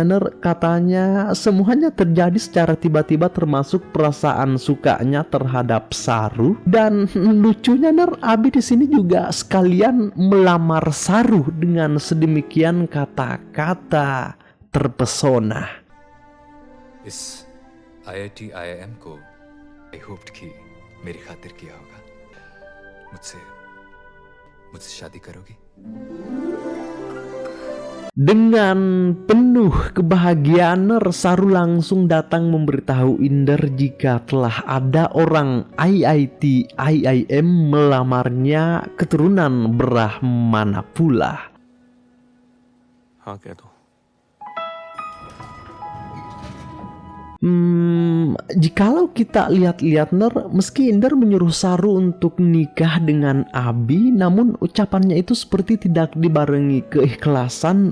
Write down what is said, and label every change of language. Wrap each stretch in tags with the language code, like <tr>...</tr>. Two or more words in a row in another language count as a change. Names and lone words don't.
<id>Katanya semuanya terjadi secara tiba-tiba, termasuk perasaan sukanya terhadap Saru. Dan lucunya Abi di sini juga sekalian melamar Saru dengan sedemikian kata-kata terpesona.</id> <hi>इस IIT IIM को</hi> <en>I hoped</en> <hi>कि मेरी खातिर किया होगा। मुझसे शादी करोगी?</hi> <id>Dengan penuh kebahagiaan, Saru langsung datang memberitahu Inder jika telah ada orang IIM melamarnya, keturunan Brahmana pula.</id> <hi>हाँ कह दो।</hi> <id>Jikalau kita lihat-lihat meski Inder menyuruh Saru untuk nikah dengan Abi, namun ucapannya itu seperti tidak dibarengi keikhlasan.</id>